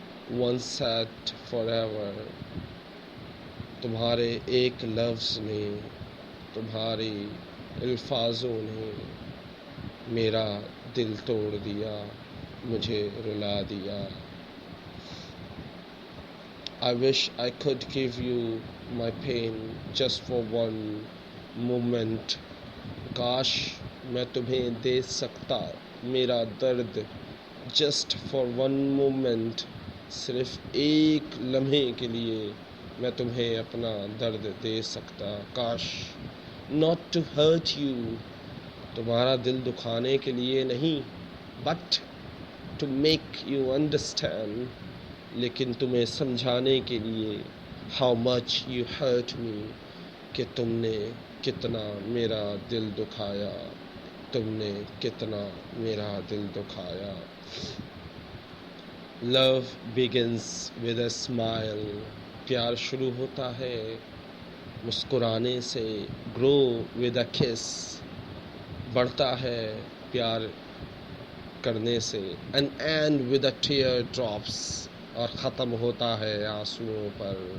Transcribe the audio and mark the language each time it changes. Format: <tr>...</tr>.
<en>once said forever.</en> <ur>تمہارے ایک لفظ نے, تمہارے الفاظوں نے میرا دل توڑ دیا, مجھے رلا دیا.</ur> <en>I wish I could give you my pain just for one moment.</en> <ur>کاش میں تمہیں دے سکتا میرا درد</ur> <en>just for one moment.</en> <ur>صرف ایک لمحے کے لیے میں تمہیں اپنا درد دے سکتا. کاش</ur> <en>not to hurt you,</en> <ur>تمہارا دل دکھانے کے لیے نہیں,</ur> <en>but to make you understand,</en> <ur>لیکن تمہیں سمجھانے کے لیے</ur> <en>how much you hurt me,</en> <ur>کہ تم نے کتنا میرا دل دکھایا, تم نے کتنا میرا دل دکھایا.</ur> <en>Love begins with a smile.</en> <ur>پیار شروع ہوتا ہے مسکرانے سے.</ur> <en>Grow with a kiss.</en> <ur>بڑھتا ہے پیار کرنے سے.</ur> <en>And end with a tear drops.</en> <ur>اور ختم ہوتا ہے آنسوؤں پر.</ur>